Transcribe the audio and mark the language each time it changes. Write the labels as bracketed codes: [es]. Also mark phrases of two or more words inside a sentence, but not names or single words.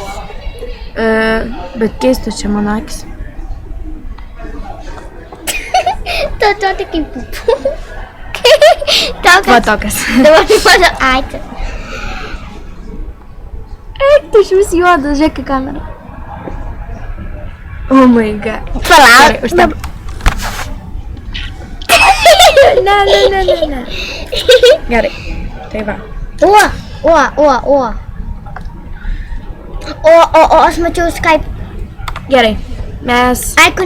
[lt] Bet keistų čia mano akis. Tu atrodo kaip pupu. Va tokias. Dabar tai mano akis. Eik, tu iš vis juodas, žiūrėk į kamerą. [en] Oh my god. [lt] Palauk. Užtep. Ne. Gerai. Tai va. Aš mačiau Skype. Gerai. Mes... Icon.